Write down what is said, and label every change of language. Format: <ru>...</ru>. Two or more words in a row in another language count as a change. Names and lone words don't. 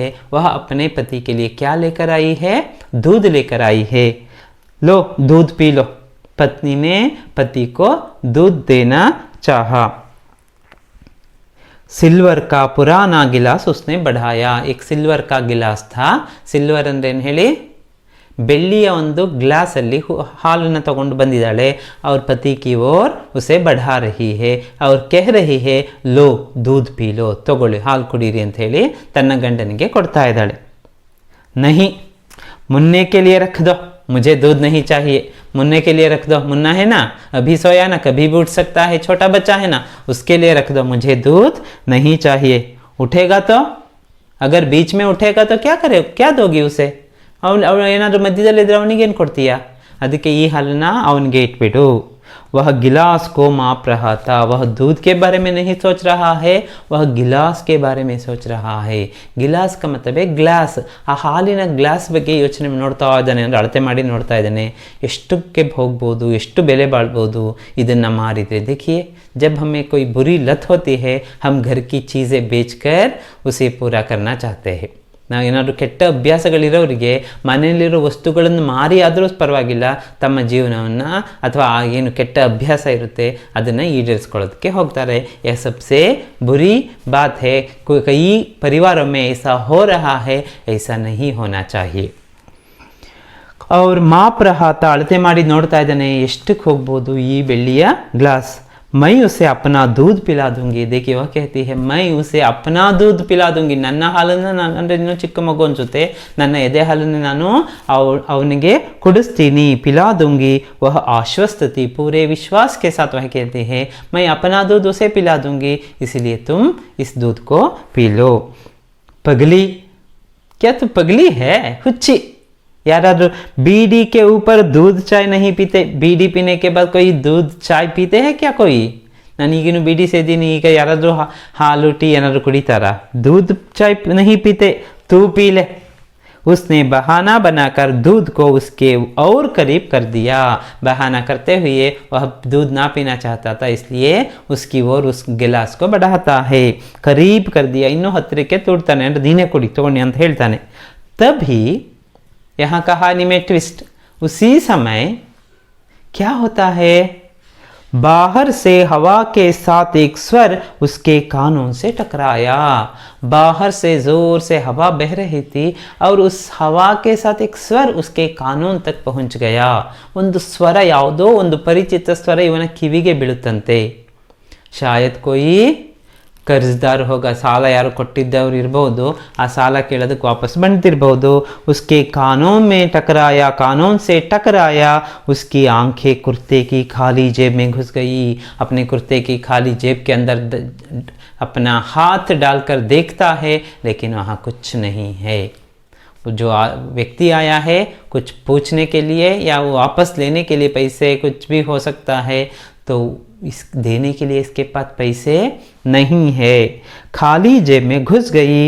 <hi>वह अपने पति के लिए क्या लेकर आई है? दूध लेकर आई है। लो दूध पी लो। पत्नी ने पति को दूध देना चाहा। सिल्वर का पुराना गिलास उसने बढ़ाया। एक सिल्वर का गिलास था। सिल्वर</hi> <kn>ಅಂದ್ರೆ ಏನು ಹೇಳಿ? ಬೆಳ್ಳಿಯ ಒಂದು ಗ್ಲಾಸ್ ಅಲ್ಲಿ ಹಾಲನ್ನು ತಗೊಂಡು ಬಂದಿದ್ದಾಳೆ।</kn> <hi>और पति की ओर उसे बढ़ा रही है और कह रही है लो दूध पी लो,</hi> <kn>ತಗೊಳ್ಳಿ ಹಾಲು ಕುಡೀರಿ ಅಂತ ಹೇಳಿ ತನ್ನ ಗಂಡನಿಗೆ ಕೊಡ್ತಾ ಇದ್ದಾಳೆ।</kn> <hi>नहीं, मुन्ने के लिए रख दो, मुझे दूध नहीं चाहिए। मुन्ने के लिए रख दो। मुन्ना है ना, अभी सोया ना, कभी भी उठ सकता है, छोटा बच्चा है ना, उसके लिए रख दो, मुझे दूध नहीं चाहिए। उठेगा तो? अगर बीच में उठेगा तो क्या करे, क्या दोगी उसे?</hi> <kn>ಅವನು ಏನಾದರೂ ಮಧ್ಯದಲ್ಲಿದ್ದರೆ ಅವನಿಗೆ ಏನು ಕೊಡ್ತೀಯಾ? ಅದಕ್ಕೆ ಈ ಹಾಲನ್ನ ಅವನಿಗೆ ಇಟ್ಬಿಡು।</kn> <hi>वह गिलास को माप रहा था। वह दूध के बारे में नहीं सोच रहा है, वह गिलास के बारे में सोच रहा है। ಗಿಲಾಸ್ का मतलब है ಗ್ಲಾಸ್।</hi> <kn>ಆ ಹಾಲಿನ ಗ್ಲಾಸ್ ಬಗ್ಗೆ ಯೋಚನೆ ನೋಡ್ತಾ ಇದ್ದಾನೆ, ಅಂದರೆ ಅಳತೆ ಮಾಡಿ ನೋಡ್ತಾ ಇದ್ದಾನೆ। ಎಷ್ಟಕ್ಕೆ ಹೋಗ್ಬೋದು, ಎಷ್ಟು ಬೆಲೆ ಬಾಳ್ಬೋದು ಇದನ್ನು ಮಾರಿದರೆ।</kn> <hi>देखिए, जब हमें कोई बुरी लत होती है, हम घर की चीज़ें बेचकर उसे पूरा करना चाहते हैं।</hi> <kn>ನಾವು ಏನಾದರೂ ಕೆಟ್ಟ ಅಭ್ಯಾಸಗಳಿರೋರಿಗೆ ಮನೆಯಲ್ಲಿರೋ ವಸ್ತುಗಳನ್ನು ಮಾರಿ ಆದರೂ ಪರವಾಗಿಲ್ಲ, ತಮ್ಮ ಜೀವನವನ್ನು ಅಥವಾ ಏನು ಕೆಟ್ಟ ಅಭ್ಯಾಸ ಇರುತ್ತೆ ಅದನ್ನು ಈಡೇರಿಸ್ಕೊಳ್ಳೋದಕ್ಕೆ ಹೋಗ್ತಾರೆ।</kn> <hi>यह सबसे बुरी बात है। कई परिवारों में ऐसा हो रहा है, ऐसा नहीं होना चाहिए। और ಮಾಪ್ रहा था,</hi> <kn>ಅಳತೆ ಮಾಡಿ ನೋಡ್ತಾ ಇದ್ದಾನೆ ಎಷ್ಟಕ್ಕೆ ಹೋಗ್ಬೋದು ಈ ಬೆಳ್ಳಿಯ ಗ್ಲಾಸ್।</kn> <hi>मैं उसे अपना दूध पिला दूंगी। देखिए वह कहती है मैं उसे अपना दूध पिला दूंगी।</hi> <kn>ನನ್ನ ಹಾಲನ್ನು ನಾನು, ಅಂದರೆ ಇನ್ನೂ ಚಿಕ್ಕ ಮಗು ಅನ್ಸುತ್ತೆ, ನನ್ನ ಎದೆ ಹಾಲನ್ನು ನಾನು ಅವನಿಗೆ ಕುಡಿಸ್ತೀನಿ।</kn> <hi>पिला दूंगी। वह आश्वस्त थी, पूरे विश्वास के साथ वह कहती है मैं अपना दूध उसे पिला दूंगी, इसलिए तुम इस दूध को पी लो। पगली, क्या तू पगली है? हुच्ची। याराद्रू बीड़ी के ऊपर दूध चाय नहीं पीते? बीड़ी पीने के बाद कोई दूध चाय पीते हैं क्या कोई?</hi> <kn>नानीगिनु बीड़ी ಸೇದೀನಿ, ಈಗ ಯಾರಾದರೂ ಹಾಲು ಟೀ ಏನಾದರೂ ಕುಡಿತಾರಾ?</kn> <hi>दूध चाय नहीं पीते, तू पी ले। उसने बहाना बनाकर दूध को उसके और करीब कर दिया। बहाना करते हुए वह दूध ना पीना चाहता था, इसलिए उसकी ओर उस गिलास को बढ़ाता है। करीब कर दिया,</hi> <kn>ಇನ್ನೂ ಹತ್ತಿರಕ್ಕೆ ತೂಡ್ತಾನೆ, ಅಂದರೆ ನೀನೇ ಕುಡಿ ತಗೊಂಡಿ ಅಂತ ಹೇಳ್ತಾನೆ।</kn> <hi>तभी यहाँ कहानी में ट्विस्ट। उसी समय क्या होता है? बाहर से हवा के साथ एक स्वर उसके कानों से टकराया। बाहर से जोर से हवा बह रही थी और उस हवा के साथ एक स्वर उसके कानों तक पहुंच गया।</hi> <kn>ಒಂದು ಸ್ವರ, ಯಾವುದೋ ಒಂದು ಪರಿಚಿತ ಸ್ವರ ಇವನ ಕಿವಿಗೆ ಬೀಳುತ್ತಂತೆ।</kn> <hi>शायद कोई कर्जदार होगा,</hi> <kn>ಸಾಲ ಯಾರು ಕೊಟ್ಟಿದ್ದವರು ಇರಬಹುದು, ಆ ಸಾಲ ಕೇಳೋದಕ್ಕೆ ವಾಪಸ್ ಬಂದಿರಬಹುದು।</kn> <hi>उसके कानों में टकराया, कानों से टकराया। उसकी आंखें कुर्ते की खाली जेब में घुस गई। अपने कुर्ते की खाली जेब के अंदर अपना हाथ डालकर देखता है, लेकिन वहाँ कुछ नहीं है। जो व्यक्ति आया है कुछ पूछने के लिए या वो वापस लेने के लिए पैसे कुछ भी हो सकता है, तो इस देने के लिए इसके पास पैसे नहीं है, खाली जेब में घुस गई।</hi>